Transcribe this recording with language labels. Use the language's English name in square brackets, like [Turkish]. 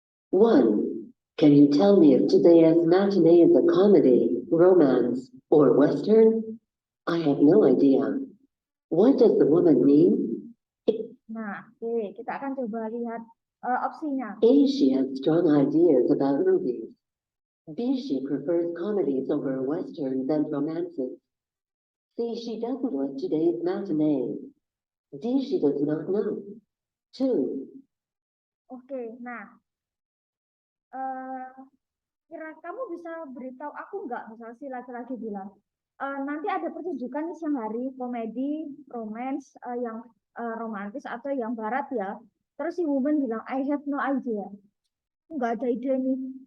[English] One, can you tell me if today's matinee is a comedy, romance, or western? I have no idea. What does the woman mean? [Indonesian] Nah oke kita akan coba lihat opsinya. [English] A, she has strong ideas about movies. B, she prefers comedies over westerns and romances. C, she doesn't like today's matinee. D, she does not know. 2. [Indonesian] Oke, nah eh kira kamu bisa beritahu aku nggak misalnya si laki-laki bilang nanti ada pertunjukan di siang hari komedi romance yang romantis atau yang barat ya terus si woman bilang [English] I have no idea [Indonesian] nggak ada ide nih